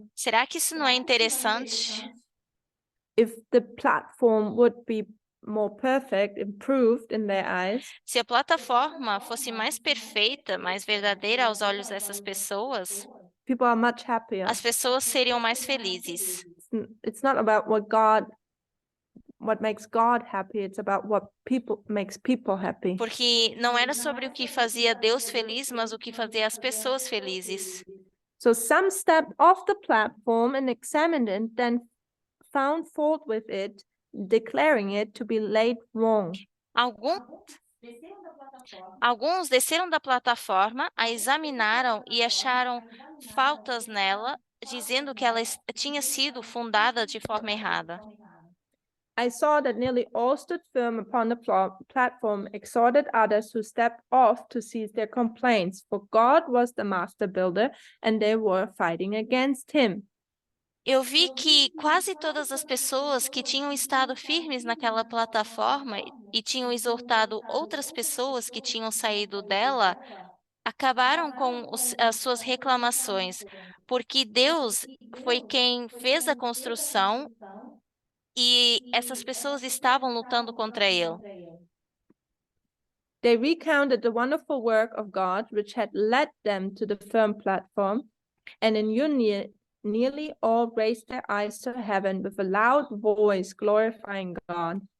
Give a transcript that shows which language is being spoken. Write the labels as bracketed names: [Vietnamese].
[Portuguese] Será que isso não é interessante? [English] If the platform would be more perfect, improved in their eyes, [Portuguese] Se a plataforma fosse mais perfeita, mais verdadeira aos olhos dessas pessoas, [English] people are much happier. [Portuguese] as pessoas seriam mais felizes. [English] It's not about what makes God happy, it's about what makes people happy. [Portuguese] Porque não era sobre o que fazia Deus feliz, mas o que fazia as pessoas felizes. [English] So some stepped off the platform and examined it, then found fault with it, declaring it to be laid wrong. [Portuguese] Alguns desceram da plataforma, a examinaram e acharam faltas nela, dizendo que ela tinha sido fundada de forma errada. [English] I saw that nearly all stood firm upon the platform, exhorted others who stepped off to cease their complaints, for God was the master builder and they were fighting against him. [Portuguese] Eu vi que quase todas as pessoas que tinham estado firmes naquela plataforma e tinham exortado outras pessoas que tinham saído dela, acabaram com as suas reclamações, porque Deus foi quem fez a construção e essas pessoas estavam lutando contra ele. [English] They recounted the wonderful work of God, which had led them to the firm platform. And in union, nearly all raised their eyes to heaven with a loud voice, glorifying God.